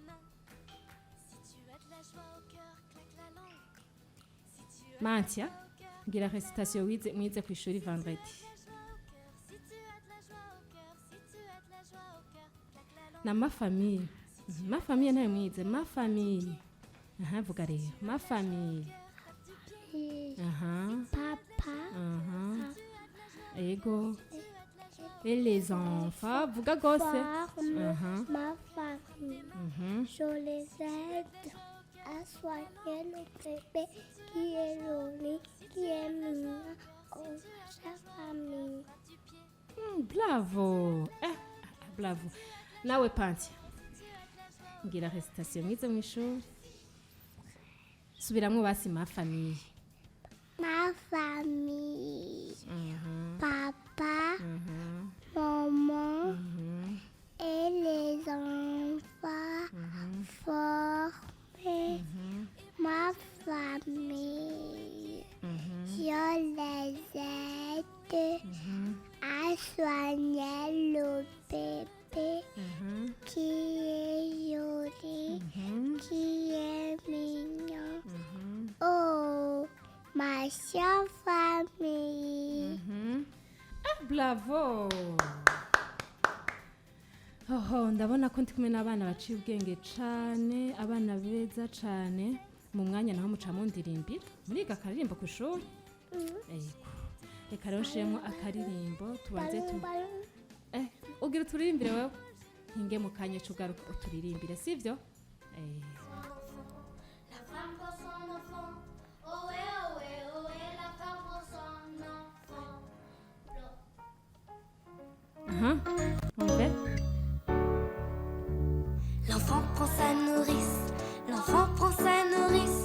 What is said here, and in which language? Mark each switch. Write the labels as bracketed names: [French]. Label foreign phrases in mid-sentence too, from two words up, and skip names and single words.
[Rundi] Mantia ngira recitation mwize ku ishuri vendredi na [French] ma famille [Rundi] ntayo mwize [French] ma famille [Rundi] vuga rero [French] ma famille Papa. [Rundi] Ego [French] et les enfants [Rundi] vuga gose [French] Ma famille. Je les aide à soigner le bébé qui est joli, qui est mignon, comme sa famille. [Rundi] Bravo bravo nawe Pantia ngira recitation mwize mu ishuri subiramwo basi [French] ma famille Ma famille. Papa, maman et les enfants formés. Ma famille. Je les aide à soigner le bébé qui est joli, qui est mignon. Oh, ma chère famille. [Rundi] Bravo ndabona ko ndi kumwe n'abana baciye ubwenge cane abana beza cane mu mwanya naho muca mundirimbira muriga akaririmbo ku ishuri reka rero nshiremo akaririmbo tubanze ugira uturirimbire wewe ntinge mu kanya cugaruka uturirimbire sivyo [French] La femme pour son enfant, ohé, ohé, ohé, la femme pour son enfant. On fait L'enfant prend sa nourrice, l'enfant prend sa nourrice.